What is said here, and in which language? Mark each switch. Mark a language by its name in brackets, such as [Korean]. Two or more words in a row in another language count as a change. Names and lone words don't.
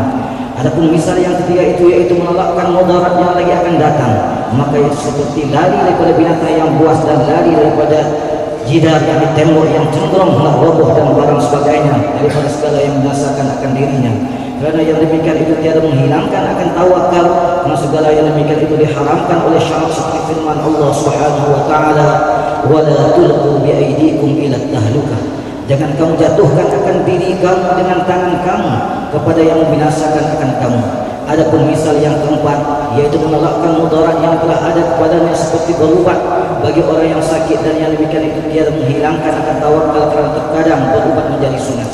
[Malay] Adapun misal yang ketiga itu yaitu menolakkan mudarat yang lagi akan datang, maka itu seperti lari daripada binatang yang buas dan lari daripada jidar yang ditembok yang cenderung hendak roboh dan barang sebagainya daripada segala yang menyasakan akan dirinya. Kerana yang demikian itu tiada menghilangkan akan tawakal, karena segala yang demikian itu diharamkan oleh syarak seperti firman Allah [Arabic] سبحانه وتعالى, "ولا تلقوا بأيديكم إلى التهلكة." [Malay] Jangan kamu jatuhkan akan diri kamu dengan tangan kamu kepada yang membinasakan akan kamu. Adapun misal yang keempat yaitu menolakkan mudarat yang telah ada kepadanya seperti berubat bagi orang yang sakit, dan yang demikian itu tiada menghilangkan akan tawakal kerana terkadang berubat menjadi sunat.